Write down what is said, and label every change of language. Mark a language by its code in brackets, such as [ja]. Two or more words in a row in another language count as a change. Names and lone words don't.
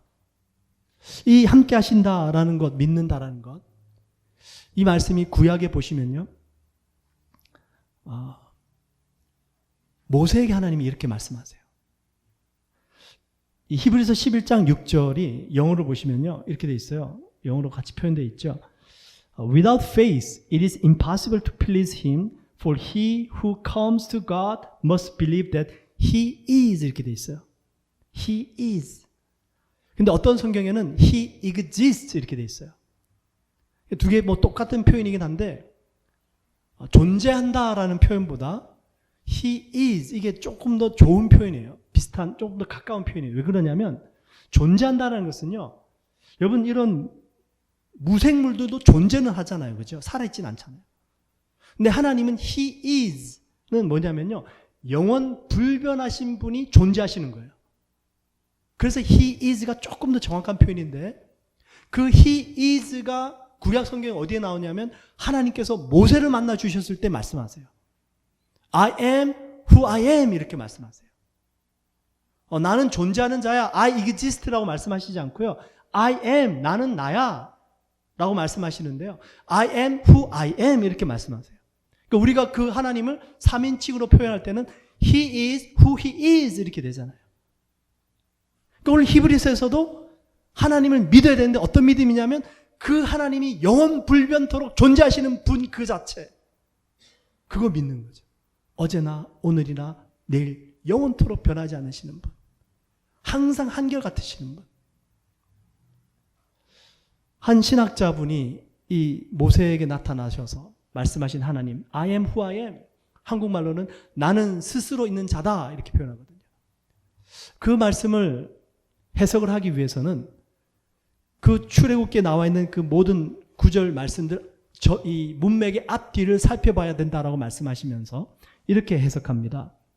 [ko] 이 함께 하신다라는 것, 믿는다라는 것, 이 말씀이 구약에 보시면요, 모세에게 하나님이 이렇게 말씀하세요. 이 히브리서 11장 6절이 영어로 보시면요, 이렇게 돼 있어요. 영어로 같이 표현되어 있죠. [en] Without faith, it is impossible to please Him, for he who comes to God must believe that He is, [ko] 이렇게 돼 있어요. [en] He is. [ko] 근데 어떤 성경에는 [en] He exists [ko] 이렇게 돼 있어요. 두 개 뭐 똑같은 표현이긴 한데 존재한다라는 표현보다 [en] He is, [ko] 이게 조금 더 좋은 표현이에요. 비슷한, 조금 더 가까운 표현이에요. 왜 그러냐면 존재한다라는 것은요, 여러분, 이런 무생물들도 존재는 하잖아요. 그죠? 살아있진 않잖아요. 근데 하나님은 [en] He is [ko] 는 뭐냐면요, 영원 불변하신 분이 존재하시는 거예요. 그래서 [en] He is [ko] 가 조금 더 정확한 표현인데, 그 [en] He is [ko] 가 구약 성경에 어디에 나오냐면 하나님께서 모세를 만나 주셨을 때 말씀하세요. [en] I am who I am [ko] 이렇게 말씀하세요. 나는 존재하는 자야, [en] I exist [ko] 라고 말씀하시지 않고요, [en] I am, [ko] 나는 나야 라고 말씀하시는데요, [en] I am who I am [ko] 이렇게 말씀하세요. 그러니까 우리가 그 하나님을 3인칭으로 표현할 때는 [en] He is who He is [ko] 이렇게 되잖아요. 그러니까 오늘 히브리서에서도 하나님을 믿어야 되는데 어떤 믿음이냐면 그 하나님이 영원 불변토록 존재하시는 분 그 자체. 그거 믿는 거죠. 어제나 오늘이나 내일 영원토록 변하지 않으시는 분. 항상 한결같으시는 분. 한 신학자분이 이 모세에게 나타나셔서 말씀하신 하나님, [en] I am who I am. [ko] 한국말로는 나는 스스로 있는 자다 이렇게 표현하거든요. 그 말씀을 해석을 하기 위해서는 그 출애굽기에 나와 있는 그 모든 구절 말씀들 이 문맥의 앞뒤를 살펴봐야 된다라고 말씀하시면서 이렇게 해석합니다.